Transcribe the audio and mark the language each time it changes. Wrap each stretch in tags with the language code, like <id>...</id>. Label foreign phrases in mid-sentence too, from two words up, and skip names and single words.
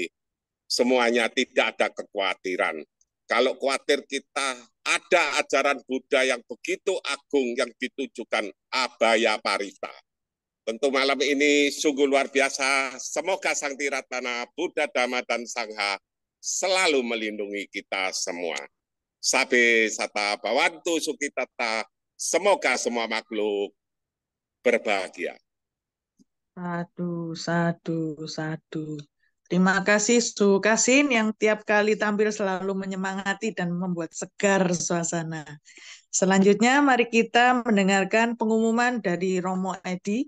<id>Semuanya tidak ada kekhawatiran. Kalau khawatir kita ada ajaran Buddha yang begitu agung yang ditujukan Abhaya Parita. Tentu malam ini sungguh luar biasa. Semoga Sang Tiratana, Buddha, Dhamma, dan Sangha selalu melindungi kita semua.</id> <pi>Sabe sata bawantu sukitata.</pi> <id>Semoga semua makhluk berbahagia.</id> <pi>Sadu, sadu, sadu.</pi> <id>Terima kasih Su Kasin yang tiap kali tampil selalu menyemangati dan membuat segar suasana. Selanjutnya mari kita mendengarkan pengumuman dari Romo Edi.</id>